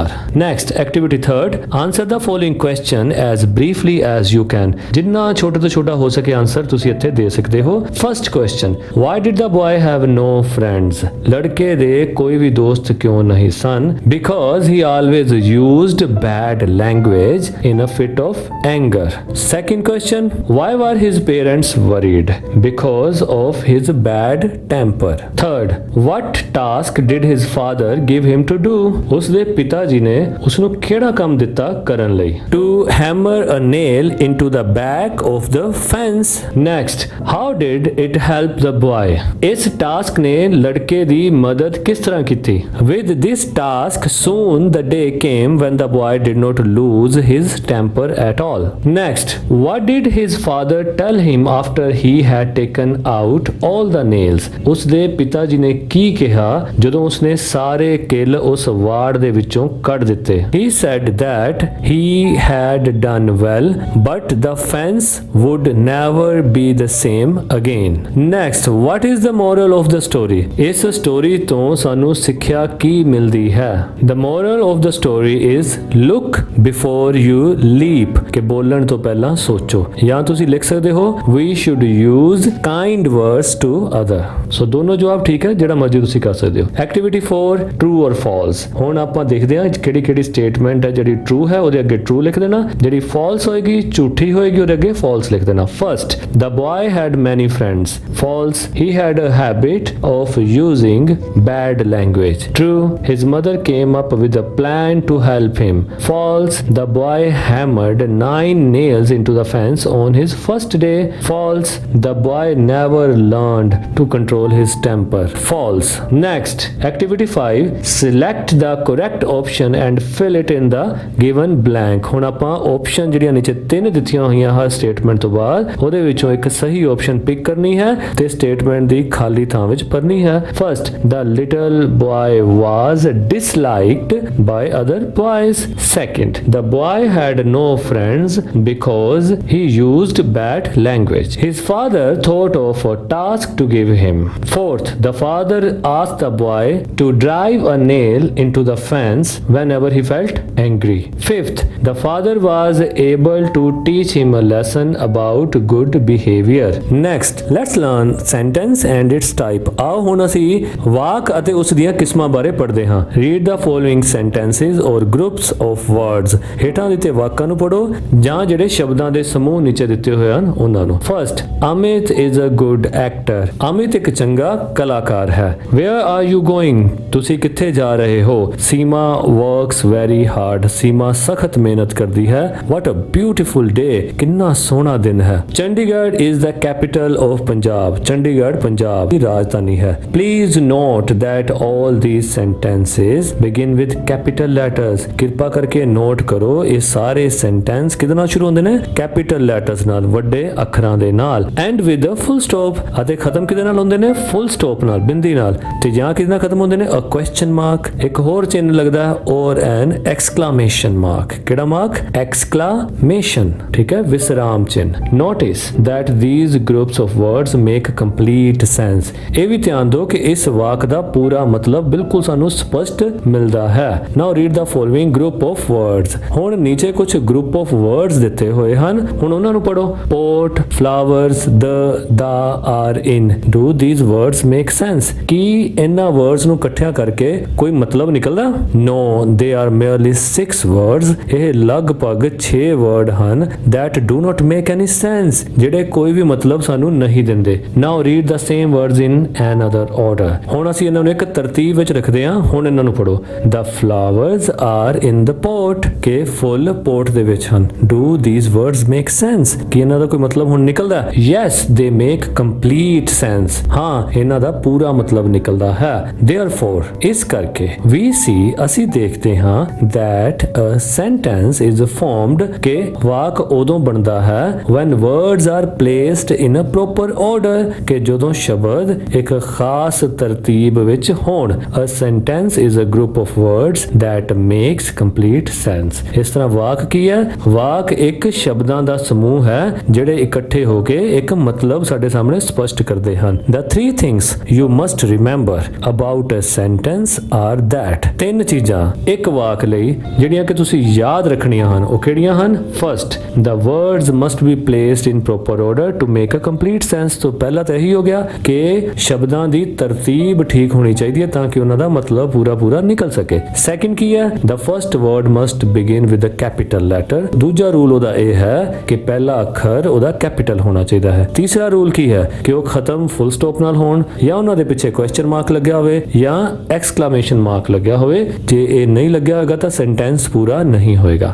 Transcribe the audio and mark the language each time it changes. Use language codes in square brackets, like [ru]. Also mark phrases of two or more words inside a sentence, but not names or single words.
[en] Next activity 3rd, answer the following question as briefly as you can. [pa] ਜਿੰਨਾ ਛੋਟੇ ਤੋਂ ਛੋਟਾ ਹੋ ਸਕੇ ਆਨਸਰ ਤੁਸੀਂ ਇੱਥੇ ਦੇ ਸਕਦੇ ਹੋ. [en] First question, why did the boy have no friends? [pa] ਲੜਕੇ ਦੇ ਕੋਈ ਵੀ ਦੋਸਤ ਕਿਉਂ ਨਹੀਂ ਸਨ? [en] because he always used bad language in a fit of anger. Second question, why were his parents worried? Because of his bad temper. Third, what task did his father give him to do? [pa] ਉਸਦੇ ਪਿਤਾ ਜੀ ਨੇ ਉਸਨੂੰ ਕਿਹੜਾ ਕੰਮ ਦਿੱਤਾ ਕਰਨ ਲਈ? [en] To hammer a nail into the back of the fence. Next, how did it help the boy? [pa] ਇਸ ਟਾਸਕ ਨੇ ਲੜਕੇ ਦੀ ਮਦਦ ਕਿਸ ਤਰ੍ਹਾਂ ਕੀਤੀ? [en] With this task, soon the day came when the boy did not lose his temper at all. Next, what did his father tell him after he had taken out all the nails? [pa] ਉਸਦੇ ਪਿਤਾ ਜੀ ਨੇ ਕੀ ਕਿਹਾ ਜਦੋਂ ਉਸਨੇ ਸਾਰੇ ਕਿੱਲ ਉਸ ਵਾੜ ਦੇ ਵਿੱਚੋਂ ਕੱਢ ਦਿੱਤੇ? [en] He said that he had done well, but the fence would never be the same again. Next, what is the moral of the story? [pa] ਇਸ ਸਟੋਰੀ ਤੋਂ ਸਾਨੂੰ ਸਿੱਖਿਆ ਕੀ ਮਿਲਦੀ ਹੈ? [en] The moral of the story is look before you leap, [pa] ਕਿ ਬੋਲਣ ਤੋਂ ਪਹਿਲਾਂ ਸੋਚੋ. ਜਾਂ ਤੁਸੀਂ ਲਿਖ ਸਕਦੇ ਹੋ [en] we should use kind words to other. [pa] ਸੋ ਦੋਨੋਂ ਜਵਾਬ ਠੀਕ ਹੈ, ਜਿਹੜਾ ਮਰਜ਼ੀ ਤੁਸੀਂ ਕਰ ਸਕਦੇ ਹੋ. [en] ਐਕਟੀਵਿਟੀ 4, true or false. [pa] ਹੁਣ ਆਪਾਂ ਦੇਖਦੇ ਹਾਂ ਕਿਹੜੀ ਕਿਹੜੀ ਸਟੇਟਮੈਂਟ ਹੈ. ਜਿਹੜੀ true ਹੈ ਉਹਦੇ ਅੱਗੇ true ਲਿਖ ਦੇਣਾ, ਜਿਹੜੀ false ਹੋਏਗੀ, ਝੂਠੀ ਹੋਏਗੀ, ਉਹਦੇ ਅੱਗੇ false ਲਿਖ ਦੇਣਾ. [en] First, the boy had many friends. False, he had a habit of using bad language. True, his mother came up with a plan to help him. False, the boy hammered 9 nails into the fence on his first day. False, the boy never learned to control his temper. False. Next, activity 5, select the correct option and fill it in the given blank. [pa] ਹੁਣ ਆਪਾਂ ਆਪਸ਼ਨ ਜਿਹੜੀਆਂ ਨੀਚੇ 3 ਦਿੱਤੀਆਂ ਹੋਈਆਂ ਹਰ ਸਟੇਟਮੈਂਟ ਤੋਂ ਬਾਅਦ ਉਹਦੇ ਵਿੱਚੋਂ ਵਿੱਚੋਂ ਇੱਕ ਸਹੀ ਆਪਸ਼ਨ ਪਿਕ ਕਰਨੀ ਹੈ ਤੇ ਸਟੇਟਮੈਂਟ ਦੀ ਖਾਲੀ ਥਾਂ ਵਿੱਚ ਭਰਨੀ ਹੈ। [en] ਫਰਸਟ, the little boy was disliked by other boys. Second, the boy had no friends because he used bad language. His father thought of a task to give him. Fourth, the father asked the boy to drive a nail into the fence whenever he felt angry. Fifth, the father was able to teach him a lesson about good behavior. Next, let's learn sentence and its type. [pa] ਆਓ ਹੁਣ ਅਸੀਂ ਵਾਕ ਅਤੇ ਉਸ ਦੀਆਂ ਕਿਸਮਾਂ ਬਾਰੇ ਪੜ੍ਹਦੇ ਹਾਂ। [en] Read the following sentences or groups of words. [pa] ਹੇਠਾਂ ਦਿੱਤੇ ਵਾਕਾਂ ਨੂੰ ਪੜ੍ਹੋ ਜਾਂ ਜਿਹੜੇ ਸ਼ਬਦਾਂ ਦੇ ਸਮੂਹ ਨੀਚੇ ਦਿੱਤੇ ਹੋਏ ਹਨ ਉਹਨਾਂ ਨੂੰ। [en] First, Amit is a good actor. [pa] ਅਮਿਤ ਇੱਕ ਚੰਗਾ ਕਲਾਕਾਰ ਹੈ। [en] Where are you going? [pa] ਤੁਸੀਂ ਕਿੱਥੇ ਜਾ ਰਹੇ ਹੋ? [en] Seema works very hard. [pa] ਸੀਮਾ ਸਖਤ ਮਿਹਨਤ ਕਰਦੀ ਹੈ। [en] What a beautiful day. [pa] ਕਿੰਨਾ ਸੋਹਣਾ ਦਿਨ ਹੈ। [en] ਚੰਡੀਗੜ੍ਹ is the capital of Punjab. [pa] ਚੰਡੀਗੜ੍ਹ ਪੰਜਾਬ ਦੀ ਰਾਜਧਾਨੀ ਹੈ। [en] Please note that all these sentences begin with capital letters. [pa] ਕਿਰਪਾ ਕਰਕੇ ਨੋਟ ਕਰੋ ਇਹ ਸਾਰੇ ਸੈਂਟੈਂਸ ਕਿਹਦੇ ਨਾਲ ਸ਼ੁਰੂ ਹੁੰਦੇ ਨੇ? [en] capital letters [pa] ਨਾਲ, ਵੱਡੇ ਅੱਖਰਾਂ ਦੇ ਨਾਲ। [en] and with a full stop, [pa] ਅਤੇ ਖਤਮ ਕਿਹਦੇ ਨਾਲ ਹੁੰਦੇ ਨੇ? [en] full stop [pa] ਨਾਲ, ਬਿੰਦੀ ਨਾਲ। ਤੇ ਜਾਂ ਕਿਹਦੇ ਨਾਲ ਖਤਮ ਹੁੰਦੇ ਨੇ? [en] a question mark, [pa] ਇੱਕ ਹੋਰ ਚਿੰਨ੍ਹ ਲੱਗਦਾ ਹੈ, [en] or an exclamation mark. [pa] ਕਿਹੜਾ ਮਾਰਕ? ਐਕਸਕਲਾਮੇਸ਼ਨ, ਠੀਕ ਹੈ, ਵਿਸਰਾਮ ਚਿੰਨ੍ਹ। [en] ਨੋਟਿਸ that these groups of words make complete sense. [pa] ਇਹ ਵੀ ਧਿਆਨ ਦਿਓ ਕਿ ਇਸ ਵਾਕ ਦਾ ਪੂਰਾ ਮਤਲਬ ਬਿਲਕੁਲ ਸਾਨੂੰ ਸਪਸ਼ਟ ਮਿਲਦਾ ਹੈ। [en] Now read the following group of words. [pa] ਹੁਣ ਨੀਚੇ ਕੁਝ [en] group of words [pa] ਦਿੱਤੇ ਹੋਏ ਹਨ, ਹੁਣ ਉਹਨਾਂ ਨੂੰ ਪੜੋ। [en] Pot, flowers, the, are, in. Do these words make sense? [pa] ਕੀ ਇਹਨਾਂ words ਨੂੰ ਇਕੱਠਿਆਂ ਕਰਕੇ ਕੋਈ ਮਤਲਬ ਨਿਕਲਦਾ? [en] No, they are merely 6 words. [pa] ਇਹ ਲਗਭਗ 6 word ਹਨ [en] that do not make any sense, [pa] ਜਿਹੜੇ ਕੋਈ ਵੀ ਮਤਲਬ ਸਾਨੂੰ ਨਹੀਂ ਦਿੰਦੇ। [en] Now read the same words in another order. [pa] ਹੁਣ ਅਸੀਂ ਇਹਨਾਂ ਨੂੰ ਇੱਕ ਤਰਤੀਬ ਵਿੱਚ ਰੱਖਦੇ ਹਾਂ। ਹੁਣ ਇਹਨਾਂ ਨੂੰ ਪੜੋ। [en] The flowers are in the pot. [pa] ਕਿ ਫੁੱਲ ਪੋਟ ਦੇ ਵਿੱਚ ਹਨ। [en] Do these words make sense? [pa] ਕੀ ਇਹਨਾਂ ਦਾ ਕੋਈ ਮਤਲਬ ਹੁਣ ਨਿਕਲਦਾ? [en] Yes, they make complete sense. [pa] ਹਾਂ, ਇਹਨਾਂ ਦਾ ਪੂਰਾ ਮਤਲਬ ਨਿਕਲਦਾ ਹੈ। Therefore, ਇਸ ਕਰਕੇ [en] we see, [pa] ਅਸੀਂ ਦੇਖਦੇ ਹਾਂ [en] that a sentence is formed [pa] ਕਿ ਵਾਕ ਉਦੋਂ ਬਣਦਾ ਹੈ [en] when words are placed in a proper order, [pa] ਕਿ ਜਦੋਂ ਸ਼ਬਦ ਇੱਕ ਖਾਸ ਤਰਤੀਬ ਵਿੱਚ ਹੋਣ। [en] A sentence is a group of words that makes complete sense. [pa] ਇਸ ਤਰ੍ਹਾਂ ਵਾਕ ਕੀ ਹੈ? ਵਾਕ ਇੱਕ ਸ਼ਬਦਾਂ ਦਾ ਸਮੂਹ ਹੈ ਜਿਹੜੇ ਇਕੱਠੇ ਹੋ ਕੇ ਇੱਕ ਮਤਲਬ ਸਾਡੇ ਸਾਹਮਣੇ ਸਪਸ਼ਟ ਕਰਦੇ ਹਨ। [en] The 3 things you must remember about a sentence are that. [pa] 3 ਚੀਜ਼ਾਂ ਇੱਕ ਵਾਕ ਲਈ ਜਿਹੜੀਆਂ ਕਿ ਤੁਸੀਂ ਯਾਦ ਰੱਖਣੀਆਂ ਹਨ, ਉਹ ਕਿਹੜੀਆਂ ਹਨ? [en] First, the words must be placed in proper order to make a complete sense. [pa] ਤੋਂ ਪਹਿਲਾਂ ਤਾਂ ਇਹੀ ਹੋ ਗਿਆ ਕਿ ਸ਼ਬਦਾਂ ਦੀ ਤਰਤੀਬ ਠੀਕ ਹੋਣੀ ਚਾਹੀਦੀ ਹੈ ਤਾਂ ਕਿ ਉਹਨਾਂ ਦਾ ਮਤਲਬ ਪੂਰਾ ਨਿਕਲ ਸਕੇ। Second ਕੀ ਹੈ? [en] The first word must begin with a capital letter. [pa] ਦੂਜਾ ਰੂਲ ਉਹਦਾ ਇਹ ਹੈ ਕਿ ਪਹਿਲਾ ਅੱਖਰ ਉਹਦਾ ਕੈਪੀਟਲ ਹੋਣਾ ਚਾਹੀਦਾ ਹੈ। ਤੀਸਰਾ ਰੂਲ ਕੀ ਹੈ? ਕਿ ਉਹ ਖਤਮ [en] full stop [pa] ਨਾਲ ਹੋਣ, ਜਾਂ ਉਹਨਾਂ ਦੇ ਪਿੱਛੇ [en] question mark [pa] ਲੱਗਿਆ ਹੋਵੇ ਜਾਂ [en] exclamation mark [pa] ਲੱਗਿਆ ਹੋਵੇ। ਜੇ ਇਹ ਨਹੀਂ ਲੱਗਿਆ ਹੋਵੇਗਾ ਤਾਂ ਸੈਂਟੈਂਸ ਪੂਰਾ ਨਹੀਂ ਹੋਏਗਾ।